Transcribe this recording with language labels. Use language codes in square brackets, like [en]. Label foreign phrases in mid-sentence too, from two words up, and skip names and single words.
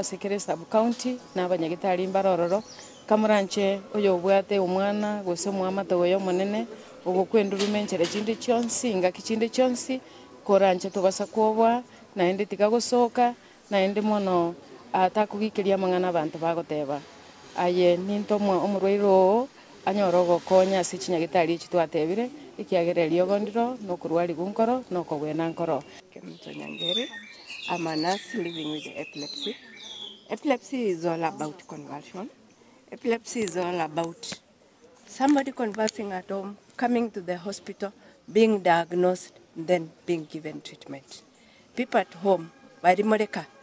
[guz] asekere sub county n'abanyagitari mbarororo kamuranche oyo bwate omwana gose mwamata oyo monene ogokwendurume enchere chinde chionsi ngaki chinde chionsi koranche tobasa kwobwa naende tikagosoka naende mono atakugikiria mang'ana abantu bagoteba aye ninto omurwairo anyora ogokonya ase chinyagitari echi twatebire ekiagereria ogondiro nokorwari gunkoro nokogwena nkoro. Nyangere, [en] I'm a nurse living with epilepsy. Epilepsy is all about conversion. Epilepsy is all about somebody conversing at home, coming to the hospital, being diagnosed, then being given treatment. People at home, [guz] barimoreka